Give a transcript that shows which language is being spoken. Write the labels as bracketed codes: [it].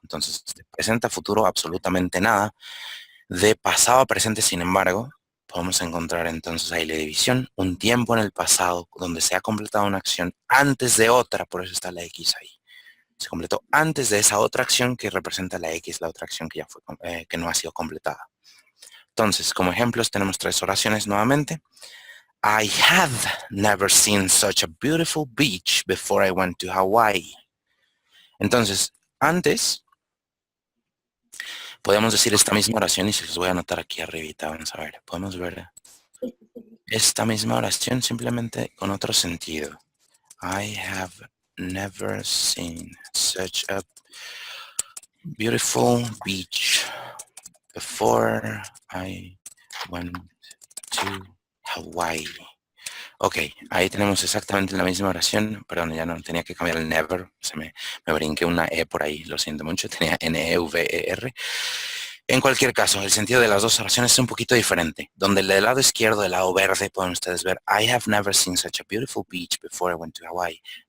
[es] Entonces, de presente a futuro, absolutamente nada. De pasado a presente, sin embargo, podemos encontrar entonces ahí la división. Un tiempo en el pasado donde se ha completado una acción antes de otra, por eso está la X ahí. Se completó antes de esa otra acción que representa la X, la otra acción que ya fue, que no ha sido completada. Entonces, como ejemplos, tenemos 3 oraciones nuevamente. [en] I had never seen such a beautiful beach before I went to Hawaii. [es] Entonces, antes, podemos decir esta misma oración y se los voy a anotar aquí arribita. Vamos a ver, podemos ver esta misma oración simplemente con otro sentido. [en] I have never seen such a beautiful beach before I went to Hawaii. [es] Ok, ahí tenemos exactamente la misma oración. Perdón, ya no tenía que cambiar el never. Me brinqué una E por ahí, lo siento mucho. Tenía N-E-V-E-R. En cualquier caso, el sentido de las dos oraciones es un poquito diferente. Donde del lado izquierdo, del lado verde, pueden ustedes ver, [en] I have never seen such a beautiful beach before I went to Hawaii.